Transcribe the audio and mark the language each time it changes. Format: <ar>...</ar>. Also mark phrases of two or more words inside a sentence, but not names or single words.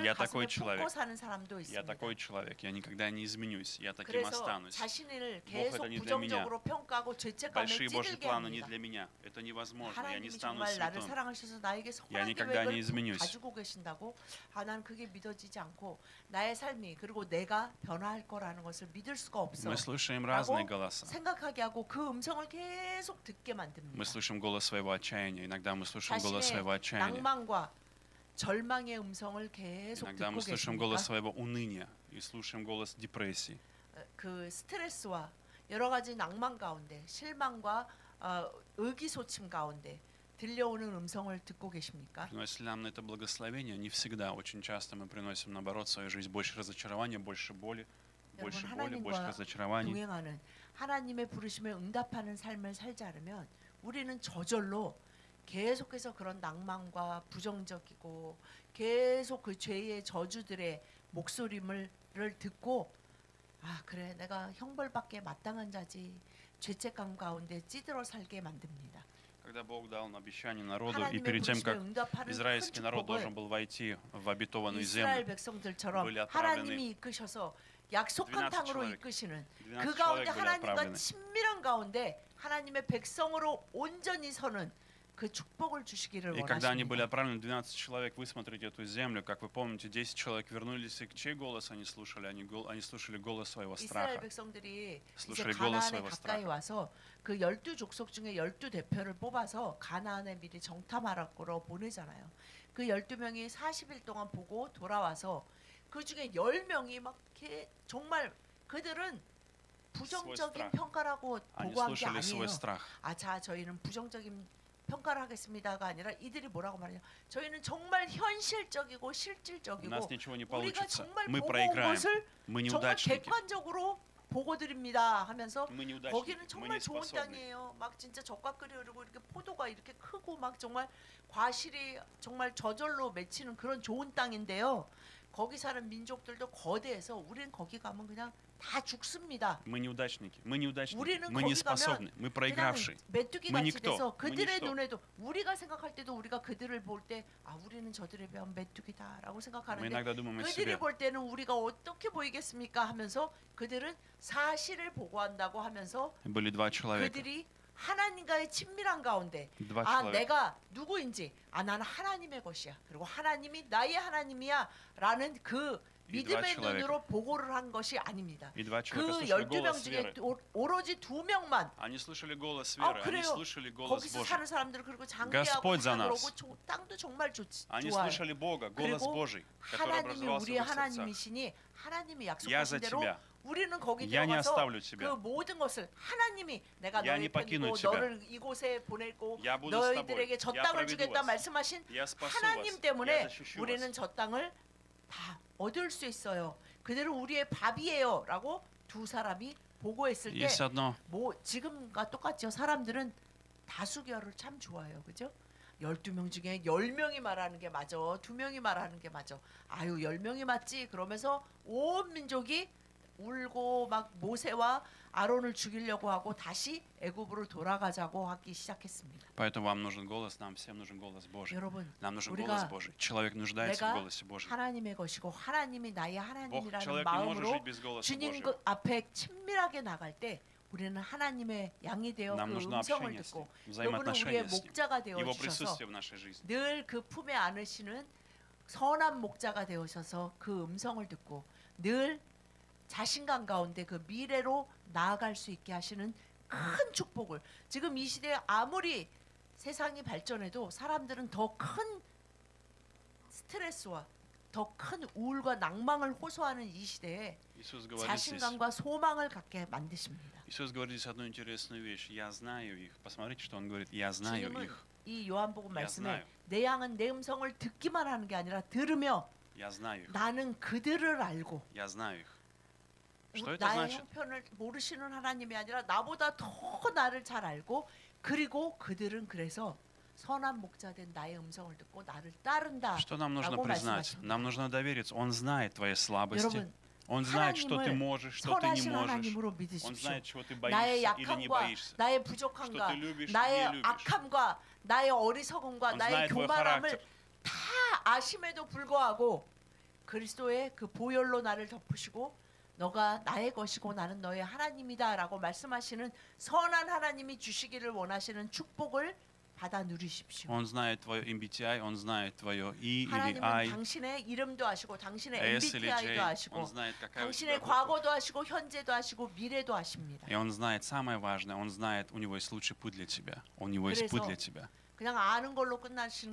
<ru>Я</ru> <ko>가슴에</ko> <ru>такой человек.</ru> <ko>품고 사는 사람도</ko> <ru>Я</ru> <ko>있습니다.</ko> <ru>такой человек, я никогда не изменюсь, я таким</ru> <ko>그래서</ko> <ru>останусь.</ru> <ko>자신을</ko> <ru>Бог</ru> <ko>계속</ko> <ru>это не для меня.</ru> <ko>부정적으로 평가하고 죄책감에</ko> <ru>Большие Божьи</ru> <ko>찌들게</ko> <ru>планы не</ru> <ko>합니다.</ko> <ru>для меня. Это невозможно. Я не</ru> <ko>하나님이</ko> <ru>стану</ru> <ko>정말 나를</ko> <ru>святым.</ru> <ko>사랑하셔서 나에게</ko> <ru>Я</ru> <ko>선한</ko> <ru>никогда не</ru> <ko>계획을</ko> <ru>изменюсь.</ru> <ko>가지고 계신다고 난 그게 믿어지지 않고 나의 삶이 그리고 내가 변화할 거라는 것을 믿을 수가 없어</ko> <ru>Мы слышим разные</ru> <ko>라고</ko> <ru>голоса.</ru> <ko>생각하게 하고 그 음성을 계속 듣게 만듭니다.</ko> <ru>Мы слышим голос своего отчаяния. Иногда мы слышим голос</ru> <ko>자신의</ko> <ru>своего отчаяния.</ru> <ko>낭만과 절망의 음성을 계속</ko> <ru>Иногда мы</ru> <ko>듣고</ko> <ru>слышим</ru> <ko>계십니까?</ko> <ru>голос своего уныния и слышим голос депрессии.</ru> <ko>그 스트레스와 여러 가지 낭만 가운데 실망과 의기소침 가운데 들려오는 음성을 듣고 계십니까?</ko> <ru>Приносит ли нам на это благословение? Не всегда. Очень часто мы приносим, наоборот, в свою жизнь больше разочарования, больше боли, больше</ru> <ko>하나님과</ko> <ru>разочарований.</ru> <ko>동행하는 하나님의 부르심에 응답하는 삶을 살지 않으면 우리는 저절로 계속해서 그런 낭만과 부정적이고 계속 그 죄의 저주들의 목소리를 듣고 그래 내가 형벌받게 마땅한 자지 죄책감 가운데 찌들어 살게 만듭니다.</ko> <ru>Когда Бог дал обещание народу, и</ru> <ko>하나님의</ko> <ru>перед тем,</ru> <ko>부르심에</ko> <ru>как</ru> <ko>응답하는 큰</ko> <ru>израильский народ должен</ru> <ko>축복을</ko> <ru>был войти в обетованную</ru> <ko>이스라엘</ko> <ru>землю,</ru> <ko>백성들처럼</ko> <ru>были отправлены</ru> <ko>하나님이 이끄셔서 약속한</ko> <ru>12</ru> <ko>땅으로</ko> <ru>человек.</ru> <ko>이끄시는</ko> <ru>12</ru> <ko>그 가운데</ko> <ru>человек были</ru> <ko>하나님과</ko> <ru>отправлены.</ru> <ko>친밀한 가운데 하나님의 백성으로 온전히 서는 그 축복을 주시기를</ko> <ru>И когда они были</ru> <ko>원하십니다.</ko> <ru>отправлены, 12 человек, вы смотрите эту землю, как вы помните, 10 человек вернулись, и чей голос они слушали? Они слушали голос своего</ru> <ko>이스라엘</ko> <ru>страха.</ru> <ko>백성들이 이제</ko> <ru>Слушали голос</ru> <ko>가나안에</ko> <ru>своего</ru> <ko>가까이</ko> <ru>страха.</ru> <ko>와서 그 12족속 중에 12대표를 뽑아서 가나안에 미리 정탐하러 보내잖아요. 그 12명이 40일 동안 보고 돌아와서 그 중에 10명이 막 이렇게 정말 그들은 부정적인</ko> <ru>strach.</ru> <ko>평가라고</ko> <ru>Они</ru> <ko>보고한 게</ko> <ru>слушали</ru> <ko>아니에요.</ko> <ru>свой страх.</ru> <ko>아, 자, 저희는 부정적인 평가를 하겠습니다가 아니라 이들이 뭐라고 말하냐? 저희는 정말 현실적이고</ko> <ru>У</ru> <ko>실질적이고</ko> <ru>нас ничего не</ru> <ko>우리가</ko> <ru>получится.</ru> <ko>정말</ko> <ru>Мы</ru> <ko>보고 온</ko> <ru>проиграем.</ru> <ko>것을</ko> <ru>Мы</ru> <ko>정말</ko> <ru>неудачники.</ru> <ko>객관적으로 보고 드립니다 하면서</ko> <ru>Мы неудачники.</ru> <ko>거기는</ko> <ru>Мы</ru> <ko>정말</ko> <ru>не</ru> <ko>좋은</ko> <ru>способны.</ru> <ko>땅이에요. 막 진짜 젖과 꿀이 흐르고 이렇게 포도가 이렇게 크고 막 정말 과실이 정말 저절로 맺히는 그런 좋은 땅인데요. 거기 사는 민족들도 거대해서 우리는 거기 가면 그냥 다 죽습니다.</ko> <ru>Мы неудачники. Мы неудачники.</ru> <ko>우리는</ko> <ru>Мы не</ru> <ko>거기 가면</ko> <ru>способны. Мы</ru> <ko>그냥</ko> <ru>проигравшие.</ru> <ko>메뚜기</ko> <ru>Мы</ru> <ko>같이</ko> <ru>никто.</ru> <ko>돼서</ko> <ru>Мы</ru> <ko>그들의</ko> <ru>ничто.</ru> <ko>눈에도 우리가 생각할 때도 우리가 그들을 볼 때 아, 우리는 저들에 비하면 메뚜기다라고</ko> <ru>Мы</ru> <ko>생각하는데</ko> <ru>иногда думаем о</ru> <ko>그들이</ko> <ru>себе.</ru> <ko>볼 때는 우리가 어떻게 보이겠습니까 하면서 그들은 사실을 보고한다고 하면서</ko> <ru>Были два человека.</ru> <ko>그들이 하나님과의 친밀한 가운데</ko> <ru>Два</ru> <ko>아,</ko> <ru>человека.</ru> <ko>내가 누구인지 아, 나는 하나님의 것이야. 그리고 하나님이 나의 하나님이야 라는 그</ko> <ru>이 два</ru> <ko>믿음의</ko> <ru>человека.</ru> <ko>눈으로 보고를 한 것이 아닙니다.</ko> <ru>И два человека</ru> <ko>그</ko> <ru>слышали</ru> <ko>12명</ko> <ru>голос</ru> <ko>중에</ko> <ru>веры.</ru> <ko>오로지 2명만</ko> <ru>Они слышали голос</ru> <ko>아,</ko> <ru>веры. Они</ru> <ko>그래요.</ko> <ru>слышали голос</ru> <ko>거기서</ko> <ru>Божий.</ru> <ko>사는 사람들 그리고 장대하고</ko> <ru>Господь за</ru> <ko>다</ko> <ru>нас.</ru> <ko>그러고 땅도 정말</ko> <ru>Они</ru> <ko>좋아요.</ko> <ru>слышали Бога, голос</ru> <ko>그리고</ko> <ru>Божий, который</ru> <ko>하나님이</ko> <ru>образовался в</ru> <ko>우리의</ko> <ru>их сердцах.</ru> <ko>하나님이시니 하나님이</ko> <ru>Я</ru> <ko>약속하신</ko> <ru>за</ru> <ko>대로</ko> <ru>тебя.</ru> <ko>우리는 거기</ko> <ru>Я не</ru> <ko>들어가서</ko> <ru>оставлю</ru> <ko>그</ko> <ru>тебя.</ru> <ko>모든 것을 하나님이 내가</ko> <ru>Я</ru> <ko>너희</ko> <ru>не покину</ru> <ko>편이고</ko> <ru>тебя.</ru> <ko>너를 이곳에 보내고</ko> <ru>Я буду с тобой.</ru> <ko>너희들에게 저</ko> <ru>Я</ru> <ko>땅을</ko> <ru>проведу</ru> <ko>주겠다</ko> <ru>вас.</ru> <ko>말씀하신</ko> <ru>Я спасу</ru> <ko>하나님</ko> <ru>вас. Я</ru> <ko>때문에</ko> <ru>защищу</ru> <ko>우리는</ko> <ru>вас.</ru> <ko>저 땅을 다 얻을 수 있어요. 그들은 우리의 밥이에요라고 두 사람이 보고했을 때</ko> <ru>Есть одно.</ru> <ko>뭐 지금과 똑같죠. 사람들은 다수결을 참 좋아해요. 그죠? 12명 중에 10명이 말하는 게 맞아. 2명이 말하는 게 맞아. 아유, 10명이 맞지. 그러면서 온 민족이 울고 막 모세와 아론을 죽이려고 하고 다시 애굽으로 돌아가자고 하기 시작했습니다.</ko> <ru>Поэтому вам нужен голос, нам всем нужен голос Божий.</ru> <ko>여러분,</ko> <ru>Нам нужен</ru> <ko>우리가</ko> <ru>голос Божий. Человек нуждается в</ru> <ko>내가</ko> <ru>голосе Божьем.</ru> <ko>하나님의 것이고 하나님이 나의</ko> <ru>Бог,</ru> <ko>하나님이라는</ko> <ru>человек не может</ru> <ko>마음으로</ko> <ru>жить без голоса</ru> <ko>주님</ko> <ru>Божьего.</ru> <ko>그 앞에 친밀하게 나갈 때 우리는 하나님의 양이 되어</ko> <ru>Нам</ru> <ko>그</ko> <ru>нужно</ru> <ko>음성을</ko> <ru>общение с</ru> <ko>듣고</ko> <ru>Ним,</ru> <ko>여러분은 우리의</ko> <ru>взаимоотношения с Ним,</ru> <ko>목자가 되어</ko> <ru>Его</ru> <ko>주셔서</ko> <ru>присутствие в нашей жизни.</ru> <ko>늘 그 품에 안으시는 선한 목자가 되어셔서 그 음성을 듣고 늘 자신감 가운데 그 미래로 나아갈 수 있게 하시는 큰 축복을 지금 이 시대에 아무리 세상이 발전해도 사람들은 더 큰 스트레스와 더 큰 우울과 낭망을 호소하는 이 시대에</ko> <ru>Иисус говорит здесь.</ru> <ko>자신감과 소망을 갖게 만드십니다.</ko> <ru>Иисус говорит здесь одну интересную вещь. Я знаю их. Посмотрите, что он говорит. Я знаю</ru> <ko>주님은</ko> <ru>их.</ru> <ko>이 요한복음 말씀에</ko> <ru>знаю.</ru> <ko>내 양은 내 음성을 듣기만 하는 게 아니라 들으며</ko> <ru>Я знаю их.</ru> <ko>나는 그들을 알고</ko> <ru>Я знаю их. Что это</ru> <ko>나의</ko> <ru>значит?</ru> <ko>형편을 모르시는 하나님이 아니라 나보다 더 나를 잘 알고 그리고 그들은 그래서 선한 목자 된 나의 음성을 듣고 나를 따른다.</ko> <ru>Что нам нужно</ru> <ko>라고</ko> <ru>признать?</ru> <ko>말씀하십니다.</ko> <ru>Нам нужно довериться. Он знает твои слабости.</ru> <ko>여러분,</ko> <ru>Он знает, что ты</ru> <ko>하나님을</ko> <ru>можешь, что ты не</ru> <ko>선하신</ko> <ru>можешь.</ru> <ko>하나님으로</ko> <ru>Он</ru> <ko>믿으십시오.</ko> <ru>знает, чего ты</ru> <ko>나의</ko> <ru>боишься или не</ru> <ko>약함과</ko> <ru>боишься.</ru> <ko>나의</ko> <ru>Что</ru> <ko>부족함과</ko> <ru>ты любишь,</ru> <ko>나의</ko> <ru>не любишь.</ru> <ko>악함과 나의 어리석음과</ko> <ru>Он</ru> <ko>나의</ko> <ru>знает твой</ru> <ko>교만함을</ko> <ru>характер.</ru> <ko>다 아심에도 불구하고 그리스도의 그 보혈로 나를 덮으시고 너가 나의 것이고 나는 너의 하나님이다라고 말씀하시는 선한 하나님이 주시기를 원하시는 축복을 받아 누리십시오.</ko> <ru>Он знает твое MBTI, он знает твое I или</ru> <ko>하나님은</ko> <ru>I,</ru> <ko>당신의 이름도 아시고 당신의</ko> <ru>S или</ru> <ko>MBTI도</ko> <ru>J.</ru> <ko>아시고</ko> <ru>Он знает, какая у тебя</ru> <ko>당신의</ko> <ru>буква.</ru> <ko>과거도 아시고 현재도 아시고 미래도 아십니다.</ko> <ru>И он знает самое важное. Он знает, у него есть лучший путь для тебя. У него есть путь</ru> <ko>그래서</ko> <ru>для тебя.</ru> <ko>그냥 아는 걸로 끝나시는</ko>